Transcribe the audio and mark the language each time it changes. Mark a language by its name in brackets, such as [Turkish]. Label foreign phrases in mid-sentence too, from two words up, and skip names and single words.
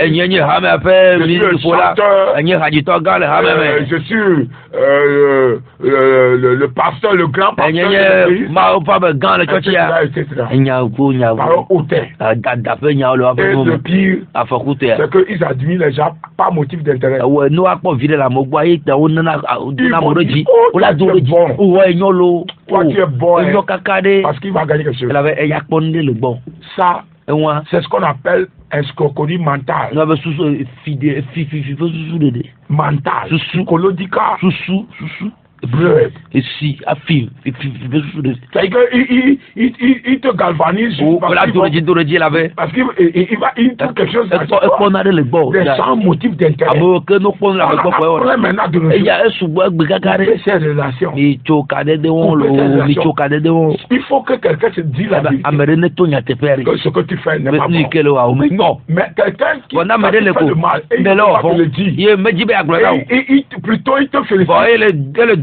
[French] Je suis le chanteur. Je suis le pasteur, le grand pasteur de l'église. Etc. Paroles hautaines. Et le pire, c'est qu'ils admirent les gens par motif d'intérêt. [Ewe] No akpɔ vi ɖe le amegbɔ eye ta wo nana mo ɖe dzi wo la do ɖe dzi wo enyo lo enyo kaka ɖe elabe eya kpɔ nu ɖe le gbɔ [French] ça c'est ce qu'on appelle escroquerie mentale mental psychological bleu et si affirme c'est que il te galvanise parce qu'il trouve quelque chose des sans motif d'intérêt maintenant de ces relations il faut que quelqu'un se dise la vérité que ce que tu fais n'est pas bon mais quelqu'un qui fait le mal et il te le dit plutôt il te félicite.